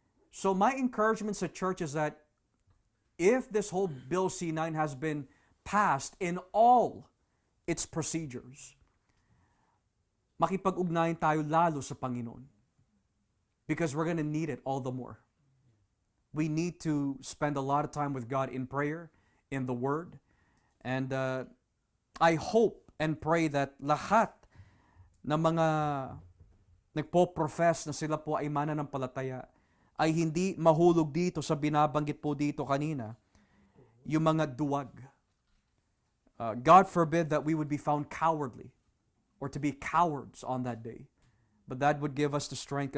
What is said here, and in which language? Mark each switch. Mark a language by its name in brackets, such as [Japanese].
[English] So my encouragement sa church is that if this whole Bill C-9 has been passed in all its procedures, [Filipino] makipag-ugnayan tayo lalo sa Panginoon. [English] Because we're going to need it all the more. We need to spend a lot of time with God in prayer, in the Word. And I hope and pray that [Filipino] lahat ng mga nagpo-profess na sila po ay mananampalataya ay hindi mahulog dito sa binabanggit po dito kanina, yung mga duwag. [English] God forbid that we would be found cowardly or to be cowards on that day. But that would give us the strength.